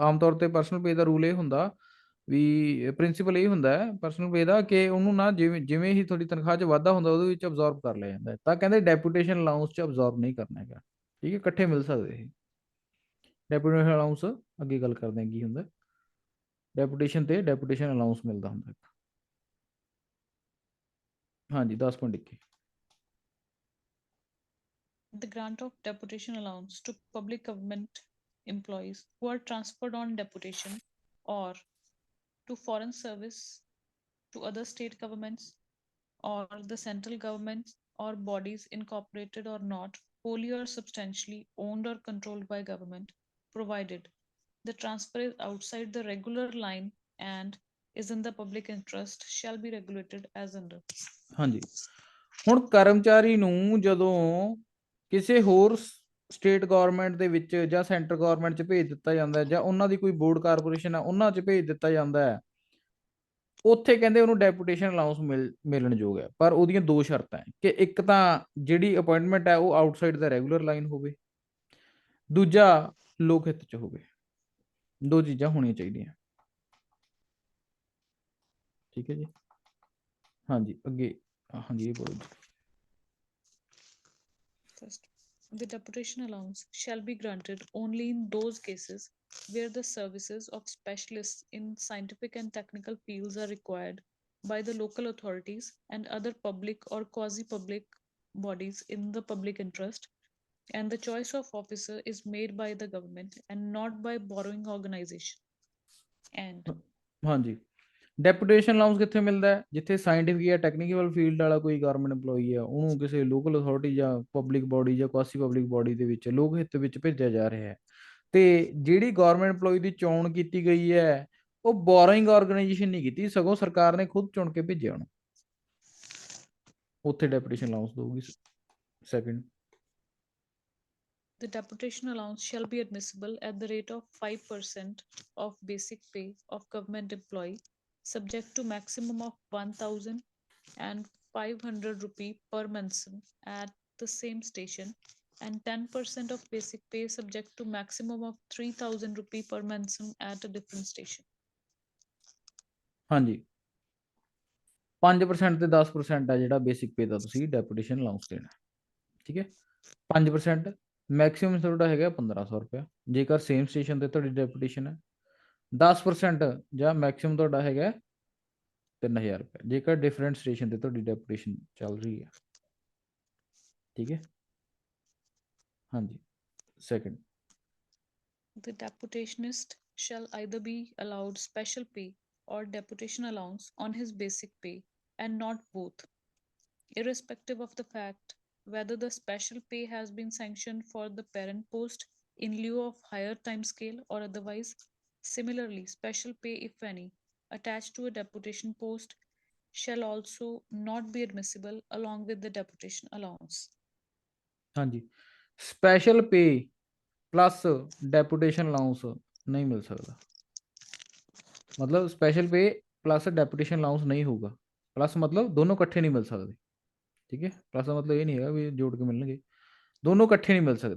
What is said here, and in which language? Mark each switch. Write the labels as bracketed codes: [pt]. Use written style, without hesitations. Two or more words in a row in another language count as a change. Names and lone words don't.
[pa] ਆਮ ਤੌਰ ਤੇ [en] personal pay [pa] ਦਾ ਰੂਲ ਇਹ ਹੁੰਦਾ ਵੀ, ਪ੍ਰਿੰਸੀਪਲ ਇਹ ਹੁੰਦਾ ਹੈ [en] personal pay [pa] ਦਾ, ਕਿ ਉਹਨੂੰ ਨਾ ਜਿਵੇਂ ਜਿਵੇਂ ਹੀ ਤੁਹਾਡੀ ਤਨਖਾਹ 'ਚ ਵਾਧਾ ਹੁੰਦਾ ਉਹਦੇ ਵਿੱਚ ਅਬਜ਼ੌਰਬ ਕਰ ਲਿਆ ਜਾਂਦਾ ਹੈ। ਤਾਂ ਕਹਿੰਦੇ [en] deputation allowance [pa] 'ਚ ਅਬਜ਼ੌਰਬ ਨਹੀਂ ਕਰਨਾ ਹੈਗਾ, ਠੀਕ ਹੈ, ਇਕੱਠੇ ਮਿਲ ਸਕਦੇ ਇਹ। [en] deputation allowance [pa] ਅੱਗੇ ਗੱਲ ਕਰਦੇ ਹਾਂ ਕੀ ਹੁੰਦਾ, ਡੈਪੂਟੇਸ਼ਨ ਤੇ [en] deputation allowance [pa] ਮਿਲਦਾ ਹੁੰਦਾ ਇੱਕ। ਹਾਂਜੀ, 10.21। [en] The grant of deputation allowance to public government employees who are transferred on deputation or to foreign service to other state governments or the central government or bodies incorporated or not, wholly or substantially owned or controlled by government, provided the transfer is outside the regular line and is in the public interest, shall be regulated as under. [pa] ਹਾਂਜੀ, ਹੁਣ ਕਰਮਚਾਰੀ ਨੂੰ ਜਦੋਂ ਕਿਸੇ ਹੋਰ [en] state government [pa] ਦੇ ਵਿੱਚ ਜਾਂ [en] center government [pa] 'ਚ ਭੇਜ ਦਿੱਤਾ ਜਾਂਦਾ ਹੈ, ਜਾਂ ਉਹਨਾਂ ਦੀ ਕੋਈ [en] board corporation [pa] ਹੈ ਉਹਨਾਂ 'ਚ ਭੇਜ ਦਿੱਤਾ ਜਾਂਦਾ ਹੈ, ਉੱਥੇ ਕਹਿੰਦੇ ਉਹਨੂੰ [en] deputation allowance [pa] ਮਿਲਣ ਯੋਗ ਹੈ। ਪਰ ਉਹਦੀਆਂ ਦੋ ਸ਼ਰਤਾਂ ਹੈ ਕਿ ਇੱਕ ਤਾਂ ਜਿਹੜੀ ਅਪਾਇੰਟਮੈਂਟ ਹੈ ਉਹ [en] outside the regular line [pa] ਹੋਵੇ, ਦੂਜਾ ਲੋਕ ਹਿੱਤ 'ਚ ਹੋਵੇ। ਦੋ ਚੀਜ਼ਾਂ ਹੋਣੀਆਂ ਚਾਹੀਦੀਆਂ, ਠੀਕ ਹੈ ਜੀ। ਹਾਂਜੀ, ਅੱਗੇ ਹਾਂਜੀ ਇਹ ਬੋਲੋ ਜੀ। [en] First, the deputation allowance shall be granted only in those cases where the services of specialists in scientific and technical fields are required by the local authorities and other public or quasi public bodies in the public interest, and the choice of officer is made by the government and not by borrowing organization. And [pa] ਹਾਂਜੀ, [en] deputation allowance [pa] ਕਿੱਥੇ ਮਿਲਦਾ ਹੈ? ਜਿੱਥੇ ਸਾਇੰਟਿਫਿਕ ਜਾਂ [en] technical field [pa] ਵਾਲਾ ਕੋਈ [en] government employee [pa] ਹੈ, ਉਹਨੂੰ ਕਿਸੇ [en] local authority [pa] ਜਾਂ [en] public body [pa] ਜਾਂ [en] quasi public body [pa] ਦੇ ਵਿੱਚ ਲੋਕ ਹਿੱਤ ਵਿੱਚ ਭੇਜਿਆ ਜਾ ਰਿਹਾ ਹੈ। ਤੇ ਜਿਹੜੀ [en] government employee [pa] ਦੀ ਚੋਣ ਕੀਤੀ ਗਈ ਹੈ, ਉਹ [en] borrowing organization [pa] ਨਹੀਂ ਕੀਤੀ, ਸਗੋਂ ਸਰਕਾਰ ਨੇ ਖੁਦ ਚੁਣ ਕੇ ਭੇਜਿਆ ਉਹਨੂੰ, ਉੱਥੇ [en] deputation allowance [pa] ਦਊਗੀ। [en] ਸੈਕਿੰਡ, the deputation allowance shall be admissible at the rate of 5% of basic pay of government employee, subject to maximum of 1,500 rupee per month at the same station and 10% of basic pay subject to maximum of 3000 rupee per month at a different station. [pa] ਹਾਂਜੀ 5% ਤੇ 10% ਆ ਜਿਹੜਾ [en] basic pay [pa] ਦਾ ਤੁਸੀਂ [en] deputation allowance [pa] ਦੇਣਾ, ਠੀਕ ਹੈ। 5% ਮੈਕਸਿਮਮ ਤੁਹਾਡਾ ਹੈਗਾ 1500 ਰੁਪਇਆ ਜੇਕਰ [en] same station [pa] ਤੇ ਤੁਹਾਡੀ ਡੈਪੂਟੇਸ਼ਨ ਹੈ। 10% ਜਾਂ ਮੈਕਸਿਮਮ ਤੁਹਾਡਾ ਹੈਗਾ 3000 ਰੁਪਇਆ ਜੇਕਰ [en] different station [pa] ਤੇ ਤੁਹਾਡੀ ਡੈਪੂਟੇਸ਼ਨ ਚੱਲ ਰਹੀ ਹੈ, ਠੀਕ ਹੈ। ਹਾਂਜੀ ਸੈਕਿੰਡ, [en] The deputationist shall either be allowed special pay or deputation allowance on his basic pay, and not both, irrespective of the fact whether the special pay has been sanctioned for the parent post in lieu of higher timescale or otherwise. Similarly, special pay, if any, attached to a deputation post shall also not be admissible along with the deputation allowance. [pa] ਹਾਂਜੀ [en] special pay plus deputation allowance [pa] ਨਹੀਂ ਮਿਲ ਸਕਦਾ, ਮਤਲਬ [en] special pay plus deputation allowance [pa] ਨਹੀਂ ਹੋਊਗਾ, ਪਲੱਸ ਮਤਲਬ ਦੋਨੋਂ ਇਕੱਠੇ ਨਹੀਂ ਮਿਲ ਸਕਦੇ, ਠੀਕ ਹੈ। ਪਲੱਸ ਦਾ ਮਤਲਬ ਇਹ ਨਹੀਂ ਹੈਗਾ ਵੀ ਜੋੜ ਕੇ ਮਿਲਣਗੇ, ਦੋਨੋਂ ਇਕੱਠੇ ਨਹੀਂ ਮਿਲ ਸਕਦੇ।